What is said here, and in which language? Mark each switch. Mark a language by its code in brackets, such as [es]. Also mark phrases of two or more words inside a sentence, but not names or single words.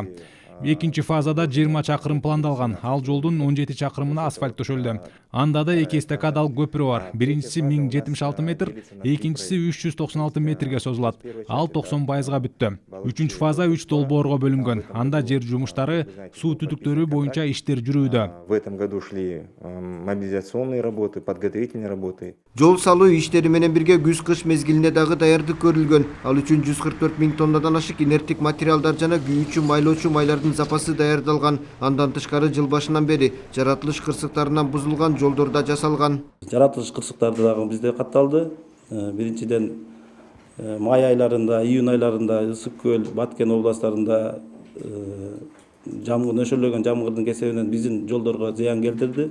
[ky] Экинчи фазада 20 чакырым пландалган. Ал жолдун 17 чакырымына асфальт төшөлдү. Анда да 2 эстакадалык көпүрө бар. Биринчиси 1076 метр, экинчиси 396 метрге созулат. Ал 90%га бүттү. Үчүнчү фаза 3 долбоорго бөлүнгөн. Анда жер жумуштары, суу түтүктөрү боюнча иштер жүрүүдө. [ru] В этом году шли мобилизационные работы, подготовительные работы. [ky] Жол салуу иштери менен бирге күз-кыш мезгилине дагы даярдык көрүлгөн. Ал үчүн 144 миң тоннадан ашык инерттик материалдар жана күйүүчү майлоочу майлардын запасы даярдалган. Андан тышкары жыл башынан бери жаратылыш кырсыктарынан бузулган жолдорда жасалган. Жаратылыш кырсыктары дагы бизде катталды. Биринчиден май айларында, июнь айларында Ысык көл, Баткен областарында нөшөрлөгөн жамгырдын кесебинен биздин жолдорго зыян келтирди.